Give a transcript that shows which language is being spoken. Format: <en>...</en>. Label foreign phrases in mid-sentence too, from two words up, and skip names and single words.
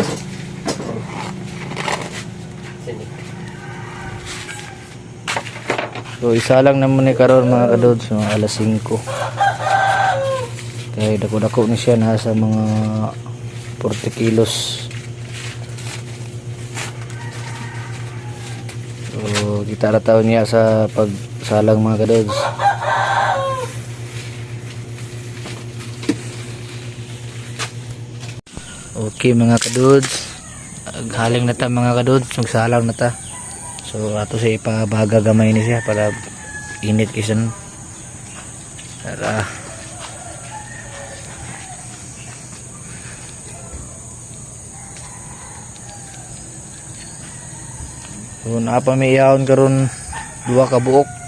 <ceb>So isa lang naman ni karon mga kadudes, mga alas 5. Kaya dako-dako ni siya, nasa mga 40 kilos. So kita rataw niya sa pagsalang mga kadudes. Okay mga kadudes, haling na ta mga kadudes, magsalang na ta. So ato sa ipabaga gamay ni siya para init kisan. Tara. So napamiyahon karon 2 ka buok.</ceb>